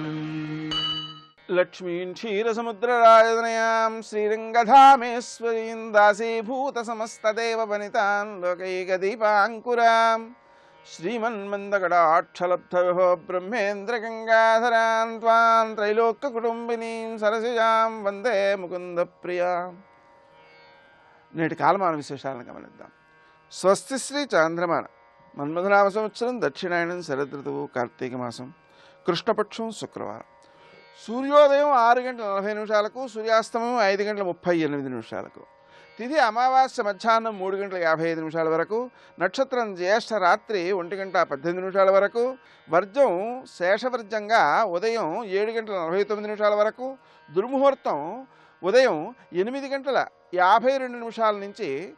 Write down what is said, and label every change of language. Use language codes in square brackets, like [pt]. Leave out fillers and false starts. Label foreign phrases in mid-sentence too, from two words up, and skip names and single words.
[sa] लक्ष्मीं क्षीरसमुद्रराजतनयां श्रीरङ्गधामेश्वरीं दासीभूतसमस्तदेववनितां लोकैकदीपाङ्कुरां श्रीमन्मन्दगडाक्षलब्धविभो ब्रह्मेन्द्रगङ्गाधरां त्वां त्रैलोक्यकुटुम्बिनीं सरसिजां वन्दे मुकुन्दप्रियाम्। [te] నేటి కాలమాన విశేషాలను గమనిద్దాం. స్వస్తి శ్రీ చాంద్రమాన మన్మథనామ సంవత్సరం దక్షిణాయనం శరదృతువు కార్తీక మాసం కృష్ణపక్షం శుక్రవారం. సూర్యోదయం 6:40 సూర్యాస్తమయం 5:38 తిథి అమావాస్య మధ్యాహ్నం 3:55 వరకు, నక్షత్రం జ్యేష్ఠ రాత్రి 1:18 వరకు, వర్జం శేషవర్జంగా ఉదయం 7:49 వరకు, దుర్ముహూర్తం ఉదయం 8:52 నుంచి